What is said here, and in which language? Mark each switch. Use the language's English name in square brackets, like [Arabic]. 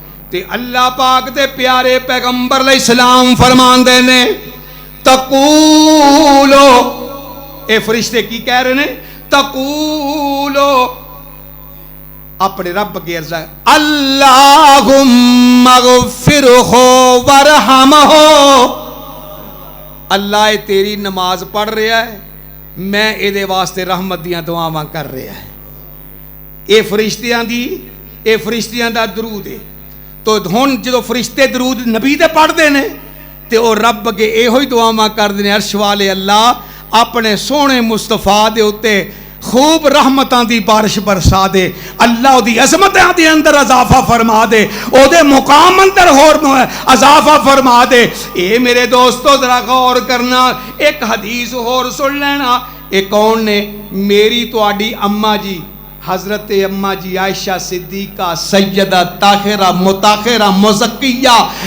[Punjabi] تے اللہ پاک دے پیارے پیغمبر علیہ السلام فرماندے نے تقولو، اے فرشتے کی کہہ رہے ہیں؟ تقولو اپنے رب کے عرض ہے [Arabic] اللہم اغفرہ ورحمہ. [Punjabi] اللہ تیری نماز پڑھ رہا ہے، میں اے واسطے رحمت دیاں دعاواں کر رہا ہے. اے فرشتیاں دا درود ہے. تو ہن جدو فرشتے درود نبی دے پڑھتے ہیں تے او رب کے اے ہوئی دعاواں کردے نے عرش والے اللہ اپنے سونے مصطفیٰ دے اتے خوب رحمتاں دی بارش برسا دے. اللہ دی عظمتاں دے اندر اضافہ فرما دے، او دے مقام اندر ہور اضافہ فرما دے. اے میرے دوستو ذرا غور کرنا، ایک حدیث ہور سن لینا. اے کون نے؟ میری تواڈی اماں جی حضرت اماں جی عائشہ صدیقہ سیدہ طاہرہ مطہرہ مزکیہ.